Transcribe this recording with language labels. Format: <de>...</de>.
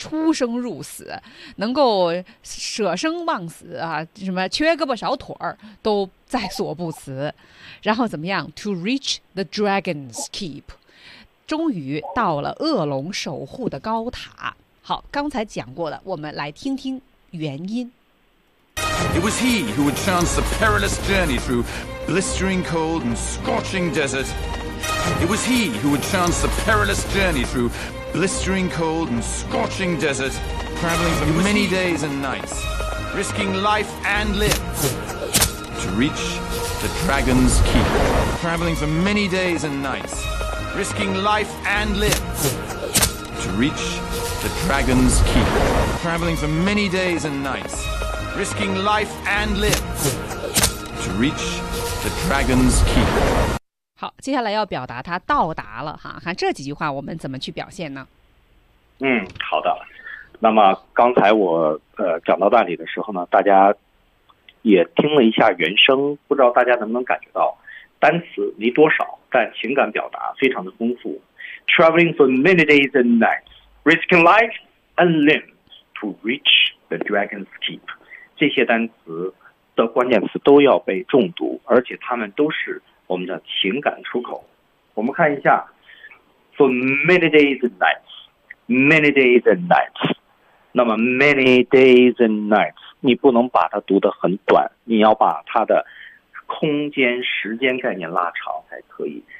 <zh>出生入死，能够舍生忘死啊，什么缺胳膊少腿儿都在所不辞。然后怎么样 ？</zh> <en>To reach the dragon's keep，</en> <zh>终于到了恶龙守护的高塔。好，刚才讲过了，我们来听听原因。</zh> <en>It was he who had chanced the perilous journey through blistering cold and scorching desert. It was he who had chanced the perilous journey through blistering cold and scorching desert, traveling for many days and nights, risking life and limb to reach the dragon's keep. Traveling for many days and nights, risking life and limb to reach the dragon's keep. Traveling for many days and nights. Risking life and limb to reach the dragon's keep.</en> <zh>好，接下来要表达他到达了哈，看这几句话我们怎么去表现呢？好的。那么刚才我讲到那里的时候呢，大家也听了一下原声，不知道大家能不能感觉到，单词没多少，但情感表达非常的丰富。</zh> <en>Traveling for many days and nights, risking life and limb to reach the dragon's keep.</en> <zh>这些单词的关键词都要被重读，而且它们都是我们的情感出口。我们看一下</zh> <en>，for many days and nights, many days and nights。</en> <zh>那么</zh> <en>many days and nights，</en> <zh>你不能把它读得很短，你要把它的空间、时间概念拉长才可以。</zh>